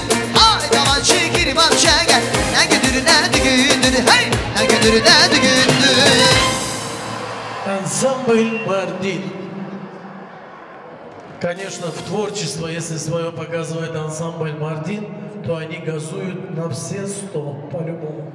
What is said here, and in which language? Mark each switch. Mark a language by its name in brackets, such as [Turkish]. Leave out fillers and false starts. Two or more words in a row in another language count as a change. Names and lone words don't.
[Turkish] Ay dama şekeri bak çeker, ne gündür ne düğündür. Hey ne gündür ne düğündür. [Russian] Ансамбль «Мардин». Конечно, в творчество, если свое показывает ансамбль «Мардин», то они газуют на все 100, по-любому.